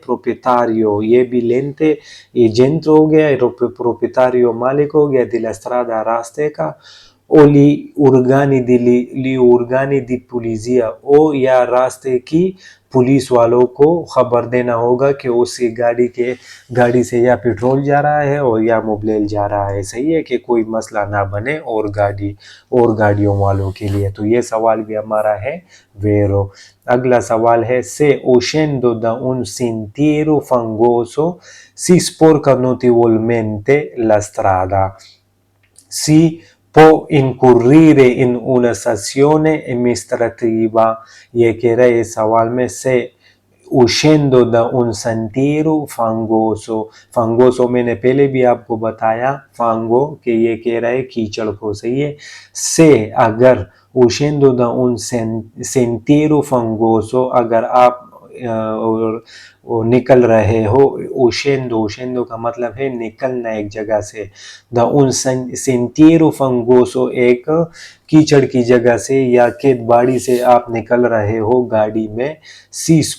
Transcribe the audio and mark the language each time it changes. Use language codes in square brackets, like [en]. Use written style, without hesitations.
[hi] प्रोपितारियो ये भी लेंते एजेंट हो गया, प्रोपितारियो मालिक हो गया, दिल स्ट्रादा रास्ते का, ओ ली उर्गानी दी पुलिसिया ओ या रास्ते की पुलिस वालों को खबर देना होगा कि उसकी गाड़ी से या पेट्रोल जा रहा है और या मोबिल जा रहा है, सही है, कि कोई मसला ना बने और गाड़ियों वालों के लिए। तो ये सवाल भी हमारा है वेरो। [it] अगला सवाल है से uscendo da un sentiero fangoso si sporca notevolmente la strada, si può incurrire in una sanzione amministrativa। [hi] ये कह रहा है इस सवाल में [it] से uscendo da un sentiero fangoso, [hi] fangoso मैंने पहले भी आपको बताया fango कि ये कह रहा है कीचड़ को, सही है। से अगर [it] uscendo da un sentiero fangoso [hi] अगर आप निकल रहे हो, uscendo का मतलब है निकलना एक जगह से, द उन sentiero fangoso एक कीचड़ की जगह से या खेत बाड़ी से आप निकल रहे हो गाड़ी में, si